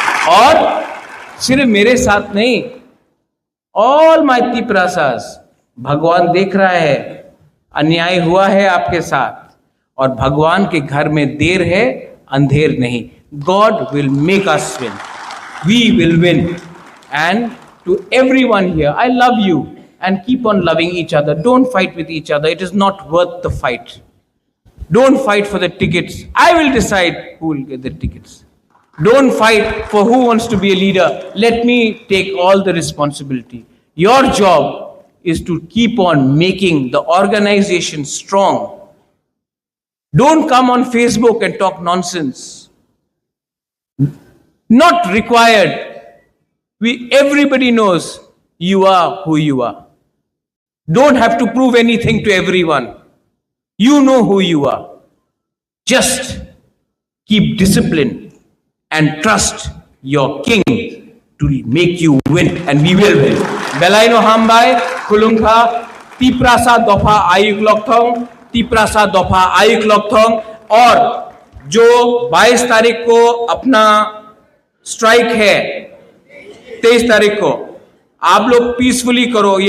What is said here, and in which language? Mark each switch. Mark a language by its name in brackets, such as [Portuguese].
[Hindi] और सिर्फ मेरे साथ नहीं, [English] all my Tiprasas, [Hindi] भगवान देख रहा है अन्याय हुआ है आपके साथ, और भगवान के घर में देर है, अंधेर नहीं। [English] God will make us win, we will win. And to everyone here, I love you, and keep on loving each other. Don't fight with each other. It is not worth the fight. Don't fight for the tickets. I will decide who will get the tickets. Don't fight for who wants to be a leader. Let me take all the responsibility. Your job is to keep on making the organization strong. Don't come on Facebook and talk nonsense. Not required. Everybody knows you are who you are. Don't have to prove anything to everyone. You know who you are. Just keep discipline and trust your king to make you win, and we will win. [Kok Borok] Belaino Hambai, Kulungha, Tiprasa Dofa Ayuk Lokthong, [Hindi] Tiprasa Dofa Ayuk Lokthong, और जो 22 तारीख को अपना strike है, 23 तारीख को आप लोग पीसफुली करो.